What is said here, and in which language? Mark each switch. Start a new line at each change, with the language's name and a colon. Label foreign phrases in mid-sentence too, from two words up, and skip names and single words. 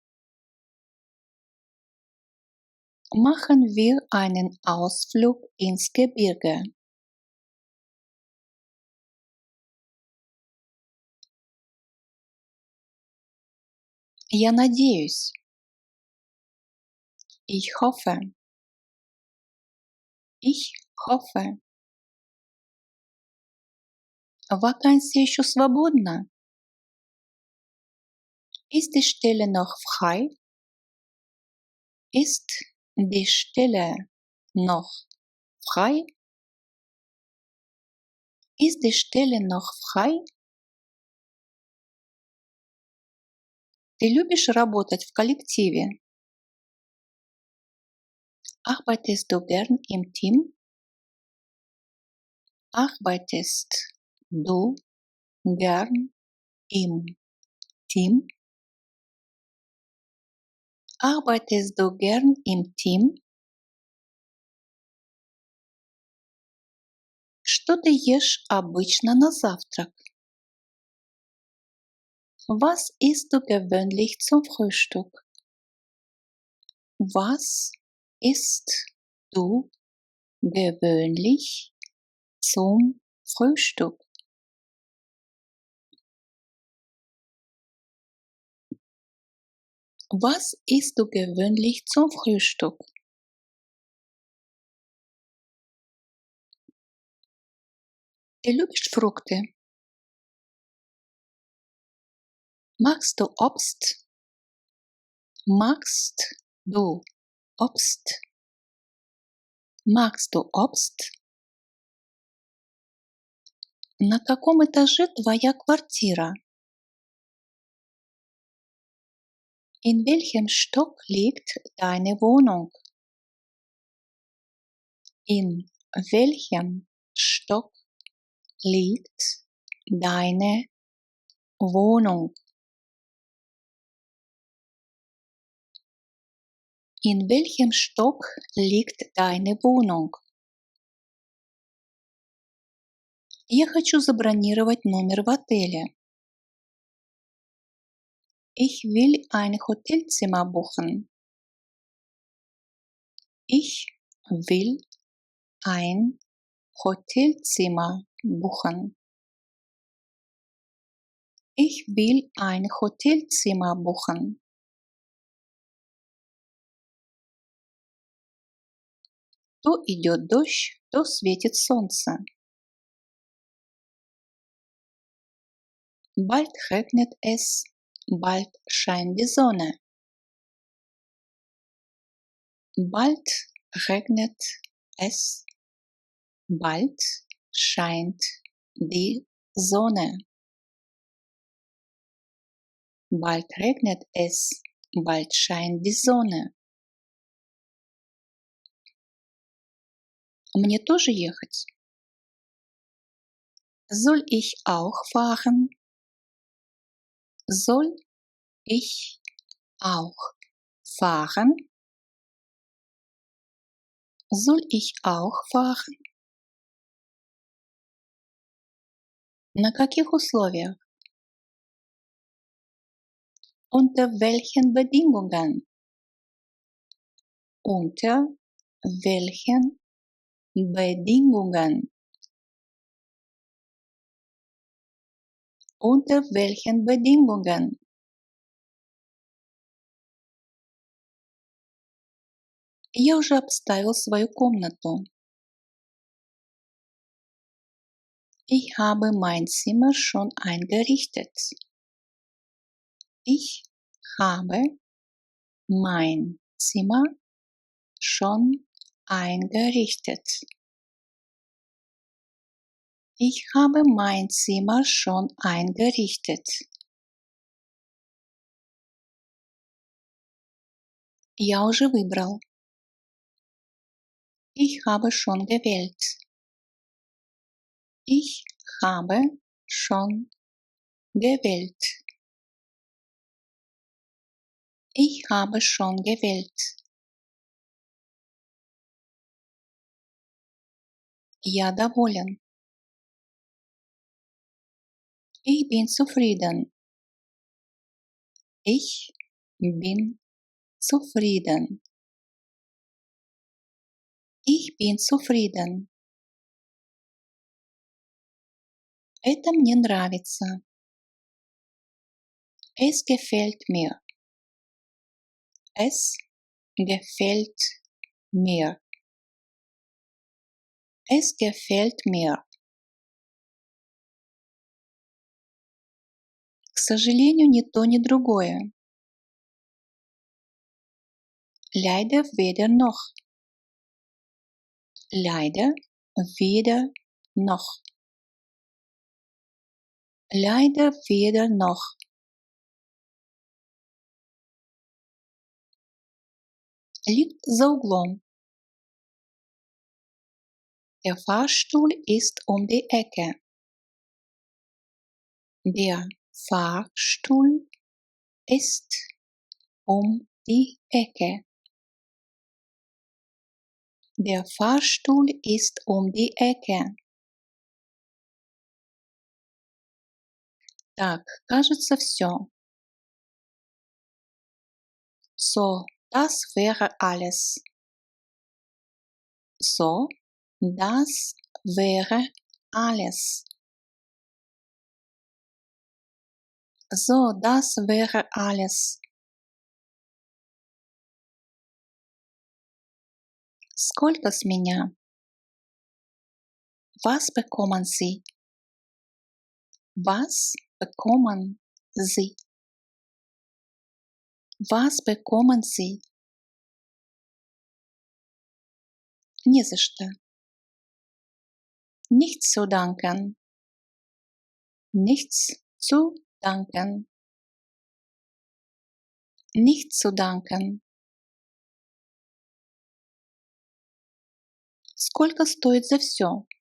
German: Machen wir einen Ausflug ins Gebirge.
Russian: Я надеюсь.
German: Ich hoffe. Ich hoffe.
Russian: Вакансия еще свободна?
German: Ist die Stelle noch frei? Ist die Stelle noch frei? Ist die Stelle noch frei?
Russian: Ты любишь работать в коллективе?
German: Arbeitest du gern im Team? Arbeitest du gern im Team? Arbeitest du gern im Team?
Russian: Что ты ешь обычно на завтрак?
German: Was isst du gewöhnlich zum Frühstück? Was isst du gewöhnlich zum Frühstück? Was isst du gewöhnlich zum Frühstück?
Russian: Ты любишь фрукты?
German: Magst du Obst? Magst du Obst? Magst du Obst?
Russian: На каком этаже твоя квартира?
German: In welchem Stock liegt deine Wohnung? In welchem Stock liegt deine Wohnung? In welchem Stock liegt deine Wohnung?
Russian: Я хочу забронировать номер в отеле.
German: Ich will ein Hotelzimmer buchen. Ich will ein Hotelzimmer buchen. Ich will ein Hotelzimmer buchen.
Russian: То идет дождь, то светит солнце.
German: Bald regnet es, bald scheint die Sonne. Bald regnet es, bald scheint die Sonne. Bald regnet es, bald scheint die Sonne.
Russian: Мне тоже ехать?
German: Soll ich auch fahren? Soll ich auch fahren? Soll ich auch fahren?
Russian: На каких условиях?
German: Unter welchen Bedingungen? Unter welchen Bedingungen? Unter welchen Bedingungen?
Russian: Я уже обставил свою комнату.
German: Ich habe mein Zimmer schon eingerichtet. Ich habe mein Zimmer schon eingerichtet. Ich habe mein Zimmer schon eingerichtet.
Russian: Я уже выбрал.
German: Ich habe schon gewählt. Ich habe schon gewählt. Ich habe schon gewählt.
Russian: Я доволен.
German: Ich bin zufrieden. Ich bin zufrieden. Ich bin zufrieden.
Russian: Это мне нравится.
German: Es gefällt mir. Es gefällt mir. Es gefällt mir.
Russian: К сожалению, ни то, ни другое.
German: Leider weder noch. Leider weder noch. Leider weder noch.
Russian: Liegt за углом.
German: Der Fahrstuhl ist um die Ecke. Der Fahrstuhl ist um die Ecke. Der Fahrstuhl ist um die Ecke.
Russian: Так, кажется, все.
German: So, das wäre alles. So, das wäre alles. So, das wäre alles.
Russian: Сколько с меня?
German: Was bekommen Sie? Was bekommen Sie? Was bekommen Sie?
Russian: Не за что.
German: Nichts zu danken. Nichts zu danken. Nichts zu danken.
Russian: Сколько стоит за все?